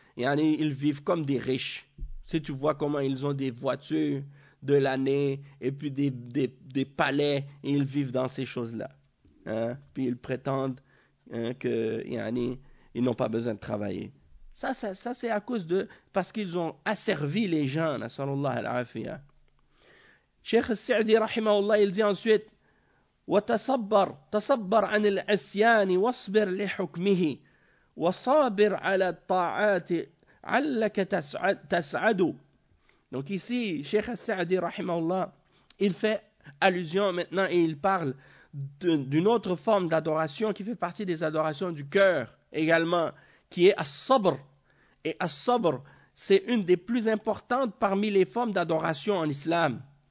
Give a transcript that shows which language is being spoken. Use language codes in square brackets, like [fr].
[fr] Et ils vivent comme des riches. Si tu vois comment ils ont des voitures de l'année et puis des palais, et ils vivent dans ces choses-là. Hein? Puis ils prétendent qu'ils n'ont pas besoin de travailler. Ça, c'est à cause de... Parce qu'ils ont asservi les gens, sallallahu alayhi wa sallam. Cheikh Sa'di, rahimahullah, il dit ensuite, [ar] وتصبر تصبر عن العصيان واصبر لحكمه وصابر على الطاعات علك تسعد. [fr] Donc ici, Cheikh Al-Sa'di, rahimahullah, il fait allusion maintenant et il parle d'une autre forme d'adoration qui fait partie des adorations du cœur également, qui est al-sabr. Et al-sabr, c'est une des plus importantes parmi les formes d'adoration en islam.